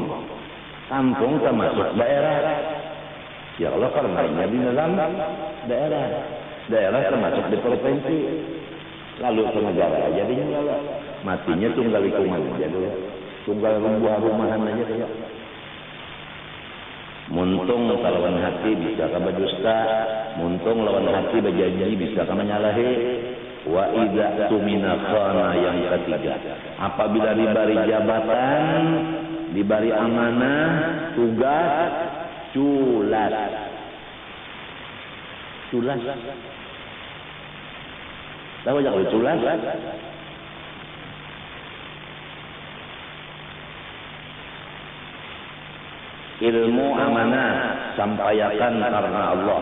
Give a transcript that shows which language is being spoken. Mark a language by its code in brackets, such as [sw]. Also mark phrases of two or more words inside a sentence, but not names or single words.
[bjn] Kampung termasuk daerah. Ya Allah karenanya di dalam daerah. Daerah termasuk di provinsi. Lalu ke negara jadinya matinya tunggal lingkungan aja dulu. Tunggal rumahan aja ya. Muntung lawan hati bisa ka berdusta, muntung lawan hati berjanji bisa ka menyalahi. [ar] وإذا اؤتمن خان [bjn] yang ketiga. Apabila diberi jabatan, diberi amanah, tugas, culas. Culas. Tahu aja kalau culas? Ilmu amanah sampaikan karena Allah.